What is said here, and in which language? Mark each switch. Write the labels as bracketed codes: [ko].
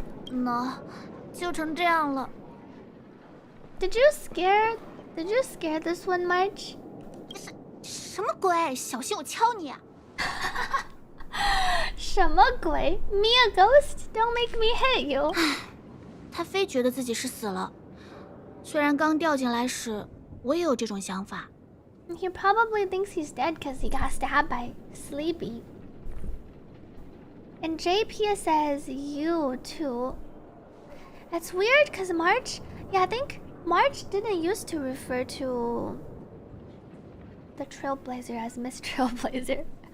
[zh] 那就成这样了。 [en] Did you scare this one, March? [zh] 什么鬼？小心我敲你啊！什么鬼 [en] ？Me a ghost? Don't make me hit you. [zh] 他非觉得自己是死了，虽然刚掉进来时我也有这种想法。 [en] He probably thinks he's dead because he got stabbed by Sleepy. And JP says you too. That's weird because March... Yeah, I think March didn't used to refer to the Trailblazer as Miss Trailblazer.